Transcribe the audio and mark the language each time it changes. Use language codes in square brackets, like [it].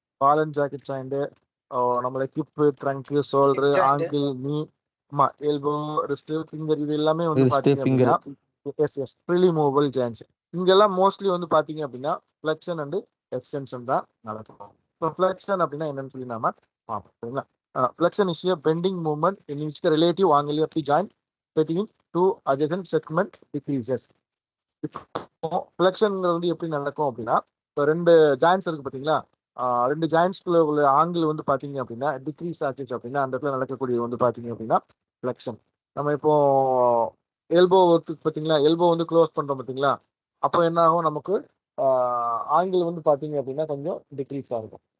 [ta] Ball and socket joint, நம்மள hip, trunk, shoulder, angle, நீ, elbow, wrist, finger, இது எல்லாமே வந்து பாத்தீங்க அப்படின்னா எஸ் ப்ரிலிமூவல் ஜாயின்ஸ். இங்கெல்லாம் மோஸ்ட்லி வந்து பாத்தீங்க அப்படின்னா ஃபிளெக்ஷன் அண்ட் எக்ஸ்டென்ஷன் தான் நடக்கும். இப்போ ஃபிளெக்ஷன் அப்படின்னா என்னன்னு சொல்லி நாம பார்ப்போம். [en] Flexion is a bending movement in which the relative angle of the joint between two adjacent segment decreases. [ta] இப்போ ஃபிளெக்ஷன்ங்கிறது வந்து எப்படி நடக்கும் அப்படின்னா இப்போ 2 ஜாயின்ஸ் இருக்கு பாத்தீங்களா, 2 ஜாயின்ஸ்குள்ள உள்ள ஆங்கிள் வந்து பாத்தீங்க அப்படின்னா டிக்ரீஸ் ஆச்சு அப்படின்னா அந்த இடத்துல நடக்கக்கூடிய வந்து பாத்தீங்க அப்படின்னா ஃபிளெக்ஷன். நம்ம இப்போ எல்போ ஒர்க்கு பாத்தீங்களா, எல்போ வந்து க்ளோஸ் பண்றோம் பாத்தீங்களா, அப்போ என்ன ஆகும், நமக்கு ஆங்கிள் வந்து பாத்தீங்க அப்படின்னா கொஞ்சம் டிக்ரீஸ் ஆகும்.